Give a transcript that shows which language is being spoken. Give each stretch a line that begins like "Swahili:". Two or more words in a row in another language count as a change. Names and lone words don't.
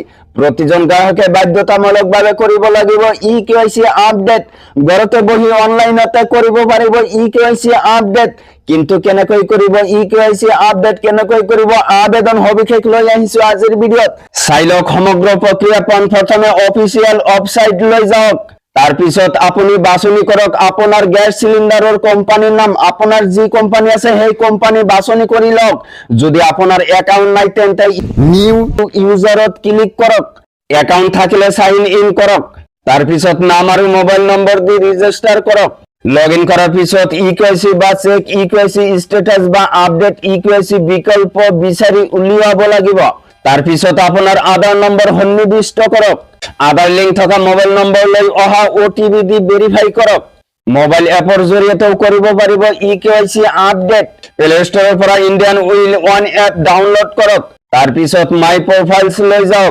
Assamese: প্ৰতিজন গ্ৰাহকে বাধ্যতামূলকভাৱে কৰিব লাগিব
English: eKYC update.
Assamese: ঘৰতে বহি অনলাইনতে কৰিব পাৰিব
English: eKYC update.
Assamese: কিন্তু কেনেকৈ কৰিব
English: eKYC update,
Assamese: কেনেকৈ কৰিব আবেদন সবিশেষ লৈ আহিছো আজিৰ ভিডিঅ'ত। চাই লওক সমগ্ৰ প্ৰক্ৰিয়া। প্ৰথমে
English: official website
Assamese: লৈ যাওক। তার পিছত আপনি বাছনি করক আপনার গ্যাস সিলিন্ডারের কোম্পানির নাম। আপনার যে কোম্পানি আছে সেই কোম্পানি বাছনি কৰি লওক। যদি আপনার একাউন্ট নাই তেন্তে
English: new user
Assamese: ক্লিক করক। একাউন্ট থাকিলে
English: sign in
Assamese: করক। তার পিছত নাম আর মোবাইল নম্বর দিয়ে রেজিস্টার করক।
English: log in
Assamese: করার পিছত ইকেৱাইচি বা
English: check eKYC status
Assamese: বা
English: update eKYC
Assamese: বিকল্প বিচাৰি উলিয়াব লাগিব। তার পিছত আপনার আধার নম্বৰ সন্নিবিষ্ট কৰক। আধার লিংক থকা মোবাইল নম্বৰ লৈ অহা ওটিপি দি ভেৰিফাই কৰক। মোবাইল এপৰ জৰিয়তেও কৰিব পাৰিব
English: eKYC update.
Assamese: প্লে ষ্টৰৰ পৰা ইণ্ডিয়ান উইল ওৱান এপ ডাউনলোড কৰক। তাৰ পিছত
English: my profiles
Assamese: লৈ যাওক।